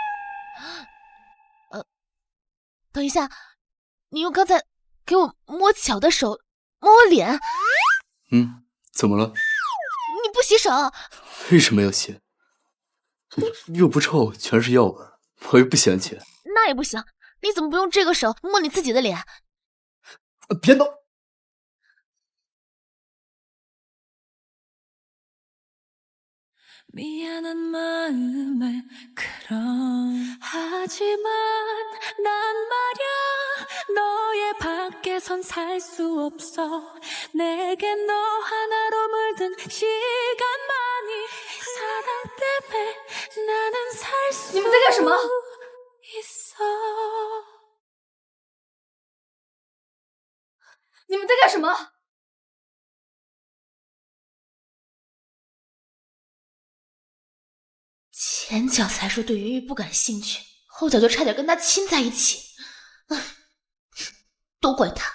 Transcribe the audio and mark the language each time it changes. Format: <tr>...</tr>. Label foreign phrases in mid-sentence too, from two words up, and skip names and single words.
<zh>等一下，你用刚才给我摸脚的手摸我脸。怎么了？你不洗手？为什么要洗？又不臭，全是药味。我又不嫌弃。那也不行，你怎么不用这个手摸你自己的脸？别动！</zh> <ko>미안한 마음을 그럼 하지만 난 말야 너의 밖에선 살 수 없어 내게 너 하나로 물든 시간만이 사랑 때문에 나는 살 수</ko> <zh>你们在干什么？</zh> <ko>있어</ko> <zh>你们在干什么？前脚才说对云玉不感兴趣，后脚就差点跟他亲在一起，都怪他。</zh>